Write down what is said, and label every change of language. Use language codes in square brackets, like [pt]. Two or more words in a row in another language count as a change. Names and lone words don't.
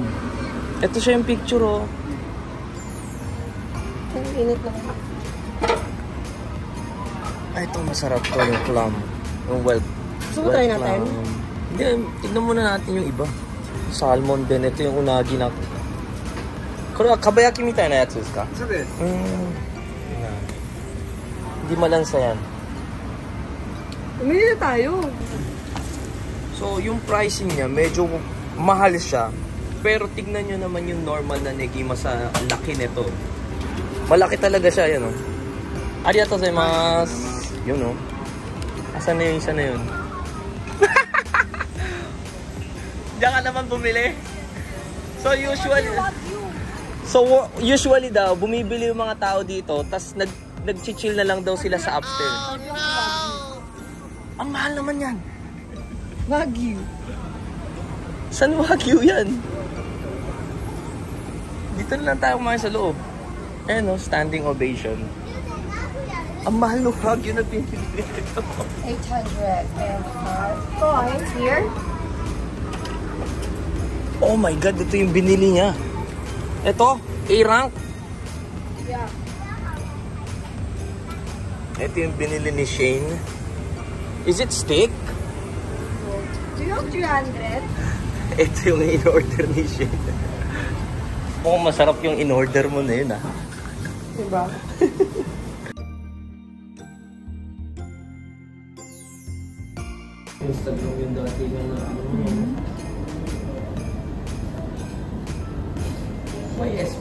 [tl] Ito siya yung picture, oh. Ang init lang. Ay, ito masarap to, yung clam. Yung well. Gusto mo try natin? Hindi, tignan muna natin yung iba. Salmon din. Ito yung unagi na. [ja] これは蒲焼みたいなやつですか? そうです. [tl] Hindi malansa yan. Umili na tayo. So, yung pricing niya, medyo mahal siya. Pero tignan nyo naman yung normal na negima sa laki nito. Malaki talaga siya, yan o. [ja] ありがとうございます. [tl] Yun o. Asan na yung isa na yun? Diyan ka naman bumili. Usually daw, bumibili yung mga tao dito, tas nag-chill na lang daw sila sa upstairs. [en] Oh, no! [tl] Ang mahal naman yan. Wagyu. San Wagyu yan? Dito na lang tayo kumain sa loob. Ayan o, [en] standing ovation. [tl] Ang mahal ng Wagyu na pinili ito. [en] 805 coins here. Oh my God, [tl] ito yung binili niya. Ito, A-rank. [en] Yeah. [tl] Ito yung binili ni Shane. [en] Is it steak? Do you have 300? [tl] Ito yung in-order ni Shane. Oh, masarap yung in-order mo na yun, ah. Diba? Instagram yung dati na YSB.